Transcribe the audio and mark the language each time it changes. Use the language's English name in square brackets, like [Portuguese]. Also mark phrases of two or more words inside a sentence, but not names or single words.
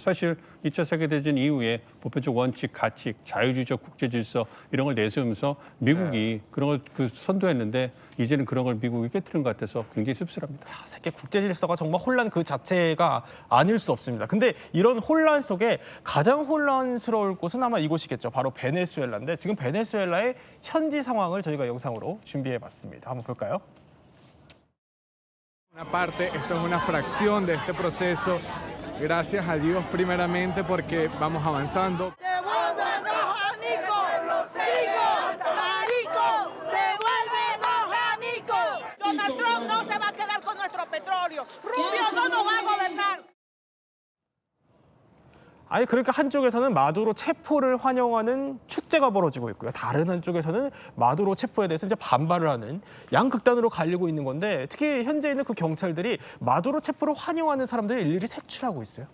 [Korean] 사실 2차 세계대전 이후에 보편적 원칙, 가치, 자유주의적 국제 질서 이런 걸 내세우면서 미국이 그런 걸 선도했는데 이제는 그런 걸 미국이 깨트린 것 같아서 굉장히 씁쓸합니다. 자, 세계 국제 질서가 정말 혼란 그 자체가 아닐 수 없습니다. 근데 이런 혼란 속에 가장 혼란스러울 곳은 아마 이곳이겠죠. 바로 베네수엘라인데 지금 베네수엘라의 현지 상황을 저희가 영상으로 준비해봤습니다. 한번 볼까요? [Spanish] Una parte, esto es una fracción de este proceso. Gracias a Dios primeramente porque vamos avanzando. ¡Devuélvenos a Nico! ¡Nico! ¡Marico! ¡Devuélvenos a Nico! Donald Trump no se va a quedar con nuestro petróleo. Rubio no nos va a gobernar. [Korean] 아니 그러니까 한쪽에서는 마두로 체포를 환영하는 축제가 벌어지고 있고요. 다른 한쪽에서는 마두로 체포에 대해서 이제 반발을 하는 양극단으로 갈리고 있는 건데 특히 현재 있는 그 경찰들이 마두로 체포를 환영하는 사람들을 일일이 색출하고 있어요.